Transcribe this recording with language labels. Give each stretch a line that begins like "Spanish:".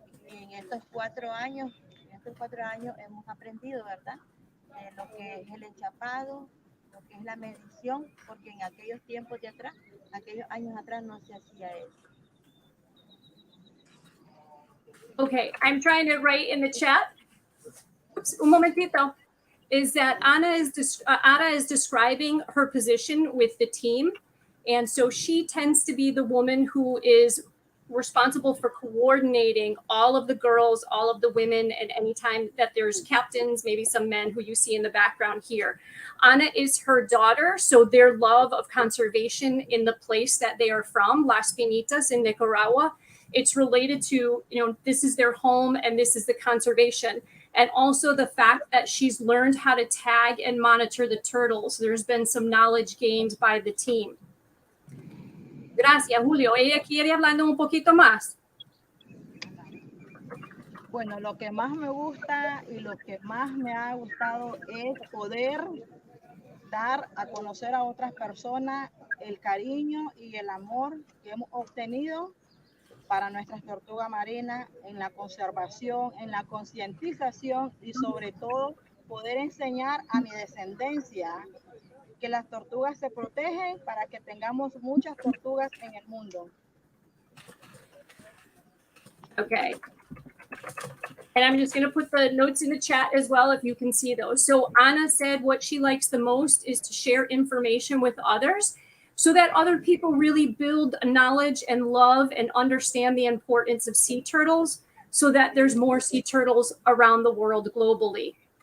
Spanish: Y en estos 4 años hemos aprendido, ¿verdad? Lo que es el enchapado, lo que es la medición, porque en aquellos tiempos de atrás, aquellos años atrás no se hacía eso.
English: Okay, I'm trying to write in the chat. Oops,
Spanish: un momentito.
English: Is that Ana is describing her position with the team. And so she tends to be the woman who is responsible for coordinating all of the girls, all of the women, and anytime that there's captains, maybe some men who you see in the background here. Ana is her daughter, so their love of conservation in the place that they are from, Las Pinitas in Nicaragua, it's related to, this is their home and this is the conservation. And also the fact that she's learned how to tag and monitor the turtles. There's been some knowledge gained by the team.
Spanish: Gracias, Julio. Ella quiere hablar un poquito más. Bueno, lo que más me gusta y lo que más me ha gustado es poder dar a conocer a otras personas el cariño y el amor que hemos obtenido para nuestras tortugas marinas en la conservación, en la concientización y sobre todo poder enseñar a mi descendencia que las tortugas se protegen para que tengamos muchas tortugas en el mundo.
English: Okay. And I'm just going to put the notes in the chat as well if you can see those. So Ana said what she likes the most is to share information with others so that other people really build knowledge and love and understand the importance of sea turtles so that there's more sea turtles around the world globally.